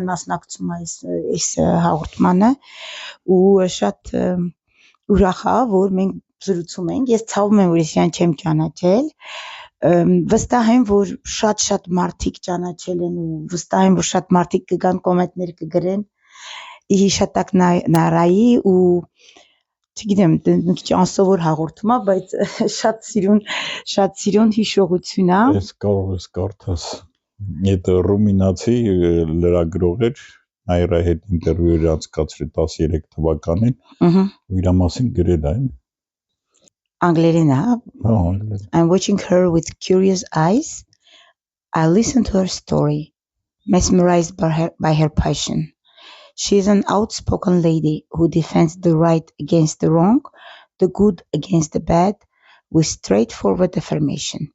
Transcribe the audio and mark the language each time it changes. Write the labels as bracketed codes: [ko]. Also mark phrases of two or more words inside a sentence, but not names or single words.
[hy] մասնակցում է այս հաղորդմանը ու շատ ուրախ է, որ մենք զրուցում ենք, ես ցավում եմ, որ ես իրան չեմ ճանաչել վստահ եմ, որ շատ մարդիկ ճանաչել են ու վստահ եմ, որ շատ մարդիկ կգան կոմենտներ կգրեն հիշատակ Նարայի ու չգիտեմ, մի քիչ անսովոր հաղորդում է, բայց շատ սիրուն հիշողություն է։ Ես կարող ես կարդաս։ Այդ ռումինացի լրագրող էր, Նայրայի հետ ինտերվյու էր անցկացրել 13 թվականին, ու իր մասին գրել այն։ Անգլերեն է։ Անգլերեն։ [en] I'm watching her with curious eyes. I listen to her story, mesmerized by her passion. She is an outspoken lady who defends the right against the wrong, the good against the bad, with straightforward affirmation.